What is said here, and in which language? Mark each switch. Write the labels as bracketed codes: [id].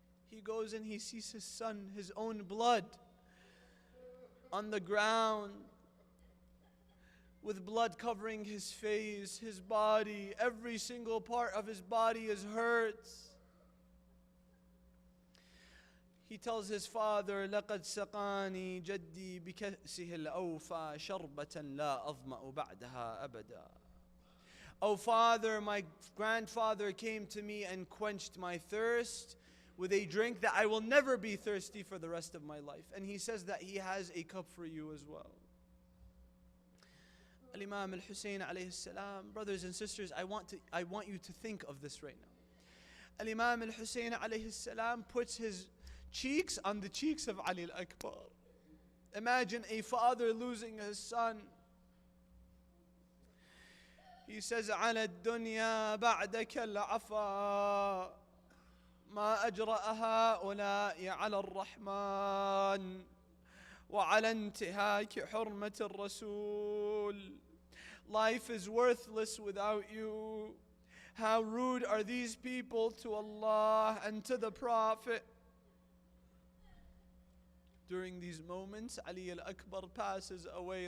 [en] He goes and he sees his son, his own blood, on the ground, with blood covering his face, his body. Every single part of his body is hurt. He tells his father, [ar] لَقَدْ سَقَانِي جَدِّي بِكَأْسِهِ الْأَوْفَى شَرْبَةً لَا أَظْمَأُ بَعْدَهَا أَبَدًا. [en] "O Father, my grandfather came to me and quenched my thirst with a drink that I will never be thirsty for the rest of my life." And he says that he has a cup for you as well. Al-Imam al-Hussein alayhi salam, brothers and sisters, I want you to think of this right now. Al-Imam al-Hussein alayhi salam puts his cheeks on the cheeks of Ali al-Akbar. Imagine a father losing his son. He says, [ar] "على الدنيا بعدك العفا ما أجرأ هؤلاء على الرحمن وعلى انتهاك حرمة الرسول." [en] Life is worthless without you. How rude are these people to Allah and to the Prophet. During these moments, Ali al-Akbar passes away.